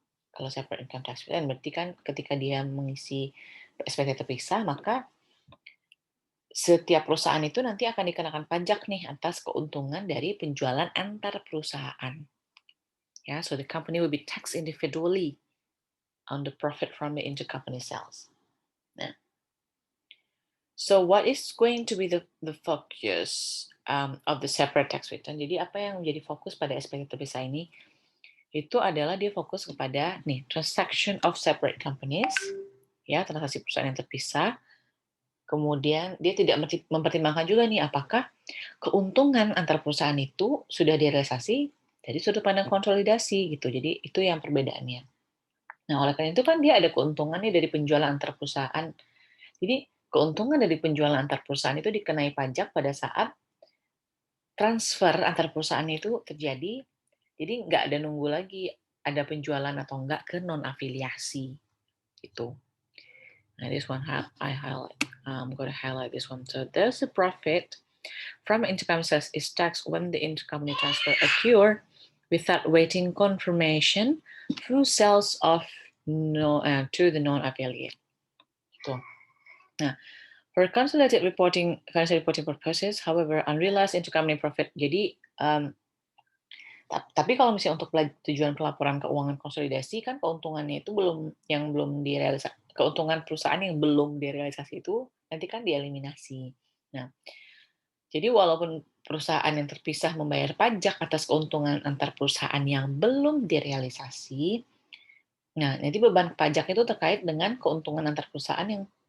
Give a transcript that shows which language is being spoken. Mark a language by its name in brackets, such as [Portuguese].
[Indonesian] kalau separate income tax return berarti kan ketika dia mengisi SPT terpisah maka setiap perusahaan itu nanti akan dikenakan pajak nih atas keuntungan dari penjualan antar perusahaan ya, [English] so the company will be taxed individually on the profit from the intercompany sales. Nah, so what is going to be the focus of the separate tax return? [Indonesian] Jadi apa yang menjadi fokus pada SPT terpisah ini? Itu adalah dia fokus kepada [English] transaction of separate companies, [Indonesian] ya transaksi perusahaan yang terpisah. Kemudian dia tidak mempertimbangkan juga nih apakah keuntungan antar perusahaan itu sudah direalisasi dari sudut pandang konsolidasi gitu. Jadi itu yang perbedaannya. Nah, oleh karena itu kan dia ada keuntungannya dari penjualan antar perusahaan. Jadi keuntungan dari penjualan antar perusahaan itu dikenai pajak pada saat transfer antar perusahaan itu terjadi. Jadi nggak ada nunggu lagi ada penjualan atau enggak ke non-afiliasi itu. [English] Nah, this one I highlight. I'm going to highlight this one. So there's a profit from intercompany sales is taxed when the intercompany transfer occur without waiting confirmation through sales of to the non-affiliate. Itu. Nah, for consolidated reporting, financial reporting purposes, however, unrealized intercompany profit. [Indonesian] Jadi, tapi kalau misalnya untuk tujuan pelaporan keuangan konsolidasi kan keuntungannya itu belum direalisasi, keuntungan perusahaan yang belum direalisasi itu nanti kan dieliminasi. Nah, jadi walaupun perusahaan yang terpisah membayar pajak atas keuntungan antar perusahaan yang belum direalisasi, nah nanti beban pajak itu terkait dengan keuntungan antar perusahaan yang